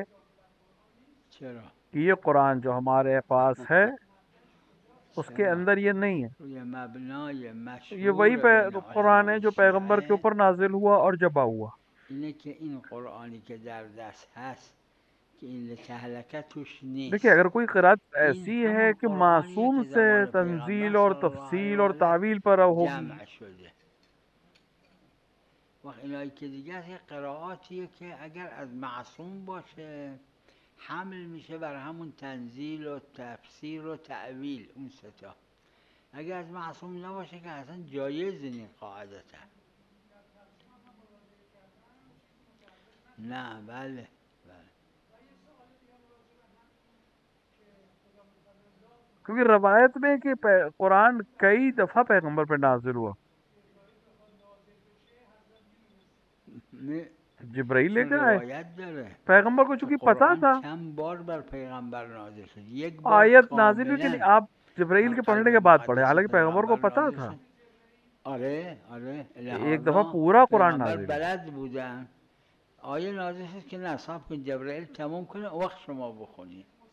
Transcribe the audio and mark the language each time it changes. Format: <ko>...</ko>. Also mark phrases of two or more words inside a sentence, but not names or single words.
<fa>چرا؟</fa> <hi>कि ये कुरान जो हमारे पास है उसके</hi> <fa>چرا؟</fa> <hi>अंदर ये नहीं है।</hi> <fa>روی مبنای</fa> <hi>ये वही</hi> <fa>مشهور بین</fa> <hi>कुरान है</hi> <fa>علمای</fa> <hi>जो पैगंबर के</hi> <fa>شیعه</fa> <hi>ऊपर नाजिल हुआ और जबा हुआ।</hi> <fa>اینه که این قرآنی که در دست هست که این لتهلکه توش</fa> <hi>देखिए,</hi> <fa>نیست،</fa> <hi>अगर कोई क़िरात</hi> <fa>این</fa> <hi>ऐसी है</hi> <fa>همون</fa> <hi>कि</hi> <fa>قرآنیه</fa> <hi>मासूम</hi> <fa>که</fa> <hi>से</hi> <fa>زمان پیغمبر</fa> <hi>तंजील और</hi> <ar>صلی الله علیه</ar> <hi>तफसील</hi> <fa>و</fa> <hi>और</hi> <fa>آله</fa> <hi>तावील पर होगी,</hi> <fa>جمع شده. و اینایی که دیگه یه قرائاتیه که اگر از معصوم باشه حمل میشه بر همون تنزیل و تفسیر و تعویل، اون ستا. اگر از معصوم نباشه که اصلا جایز نیست قاعدتا. نه بله بله.</fa> <hi>क्योंकि रवायत में कि कुरान कई दफ़ा पैगंबर पे नाजिल हुआ, जिब्राइल</hi> <fa>چون</fa> <hi>लेकर आए,</hi> <fa>روایت داره</fa> <hi>पैगंबर को</hi> <fa>که</fa> <hi>चूंकि पता</hi> <fa>قرآن</fa> <hi>था</hi> <fa>چند بار بر پیغمبر نازل شد، یک بار</fa> <hi>आयत नाजिल हुई कि नहीं,</hi> <fa>کاملا</fa> <hi>आप जिब्राइल</hi> <fa>بر</fa> <hi>के</hi> <fa>قلب</fa> <hi>पढ़ने के बाद पढ़े,</hi> <fa>مقدس</fa> <hi>हालांकि पैगंबर को</hi> <fa>پیغمبر</fa> <hi>पता</hi> <fa>نازل</fa> <hi>था।</hi> <fa>شد. آره</fa> <hi>एक दफ़ा</hi> <fa>لحاظا</fa> <hi>पूरा कुरान</hi> <fa>پیغمبر</fa> <hi>नाजिल हुआ।</hi> <fa>بلد بودن. آیه نازل شد که نصاب کن جبرائیل تموم کنه وقت شما بخونید.</fa>